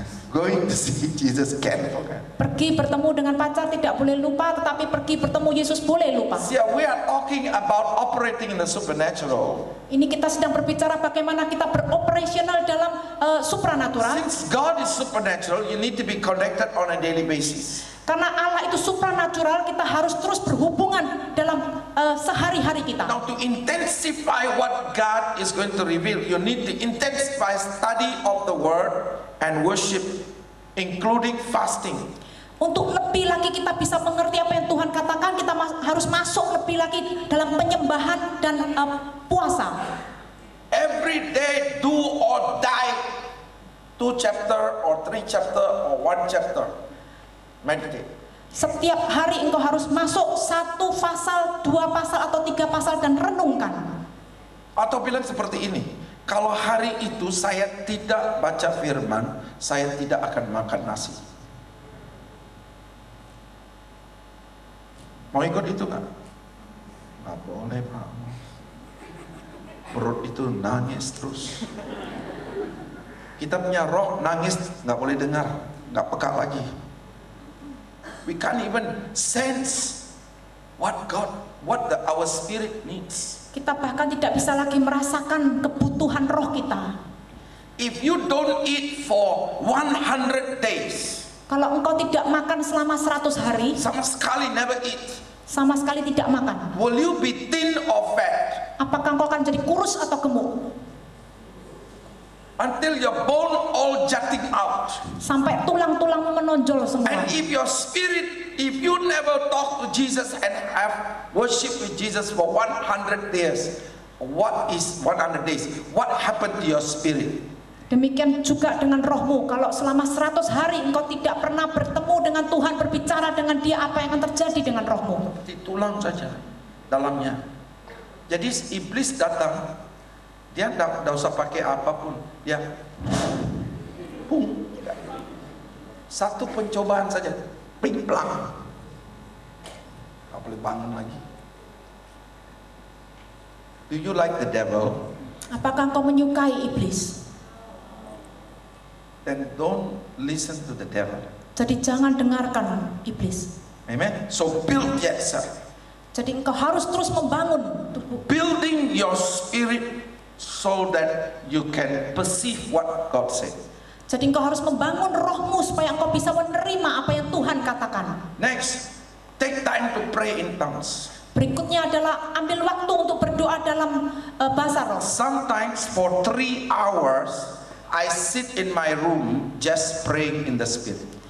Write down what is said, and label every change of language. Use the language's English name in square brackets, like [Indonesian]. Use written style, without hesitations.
[English] Going to see Jesus can forget. [Indonesian] Pergi bertemu dengan pacar tidak boleh lupa, tetapi pergi bertemu Yesus boleh lupa. [English] See, we are talking about operating in the supernatural. [Indonesian] Ini kita sedang berbicara bagaimana kita beroperasional dalam supranatural. [English] Since God is supernatural, you need to be connected on a daily basis. [Indonesian] Karena Allah itu supranatural, kita harus terus berhubungan dalam sehari-hari kita. [English] Now, to intensify what God is going to reveal, you need to intensify study of the Word and worship, including fasting. [Indonesian] Untuk lebih lagi kita bisa mengerti apa yang Tuhan katakan, kita harus masuk lebih lagi dalam penyembahan dan puasa. [English] Every day, do or die, 2 chapter or 3 chapter or 1 chapter. Meditate. [Indonesian] Setiap hari engkau harus masuk 1 pasal, 2 pasal atau 3 pasal dan renungkan. Atau bilang seperti ini, kalau hari itu saya tidak baca firman, saya tidak akan makan nasi. Mau ikut itu nggak? Nggak boleh, Pak. Perut itu nangis terus. Kita punya roh nangis, nggak boleh dengar, nggak peka lagi. [English] We can't even sense what our spirit needs. [Indonesian] Kita bahkan tidak bisa lagi merasakan kebutuhan roh kita. [English] If you don't eat for 100 days, [Indonesian] Kalau engkau tidak makan selama 100 hari, sama sekali [English] never eat, [Indonesian] sama sekali tidak makan, [English] will you be thin or fat? [Indonesian] apakah engkau akan jadi kurus atau gemuk? [English] Until your bone all jutting out. [Indonesian] Sampai tulang-tulangmu menonjol semua. [English] And if your spirit, if you never talk to Jesus and have worship with Jesus for 100 days, what is 100 days? What happened to your spirit? [Indonesian] Demikian juga dengan rohmu. Kalau selama 100 hari engkau tidak pernah bertemu dengan Tuhan, berbicara dengan Dia, apa yang akan terjadi dengan rohmu? Di tulang saja, dalamnya. Jadi iblis datang, dia tidak usah pakai apapun, dia satu pencobaan saja, pling plang, nggak boleh bangun lagi. [English] Do you like the devil? [Indonesian] Apakah engkau menyukai iblis? [English] Then don't listen to the devil. [Indonesian] Jadi jangan dengarkan iblis. [English] Amen. So build yourself. [Indonesian] Jadi engkau harus terus membangun tubuh. [English] Building your spirit so that you can perceive what God said. [Indonesian] Jadi engkau harus membangun rohmu supaya engkau bisa menerima apa yang Tuhan katakan. [English] Next, take time to pray in tongues. [Indonesian] Berikutnya adalah ambil waktu untuk berdoa dalam bahasa roh. [English] Sometimes for 3 hours I sit in my room just praying in the spirit.